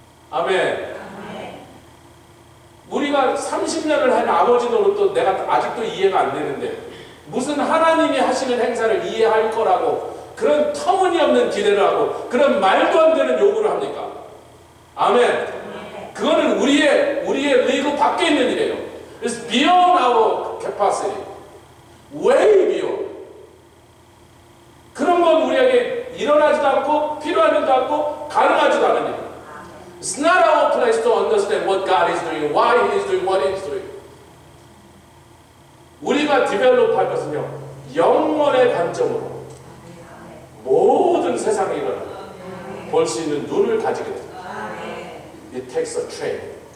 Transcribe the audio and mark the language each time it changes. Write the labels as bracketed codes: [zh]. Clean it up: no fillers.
[ko] 아멘. 우리가 30년을 한 아버지 노릇도 내가 아직도 이해가 안 되는데 무슨 하나님이 하시는 행사를 이해할 거라고 그런 터무니없는 기대를 하고 그런 말도 안 되는 요구를 합니까? 아멘. 그거는 우리의 리그 밖에 있는 일이에요. [en] It's beyond our capacity. Way beyond. [ko] 그런 건 우리에게 일어나지도 않고 필요한 일도 않고 가능하지도 않은 일. [en] It's not our place to understand what God is doing, why He is doing what He is doing. [ko] 우리가 디벨롭 할 것은요, 영원의 관점으로 모든 세상의 일을 볼 수 있는 눈을 가지게 됩니다. [en] It takes a training.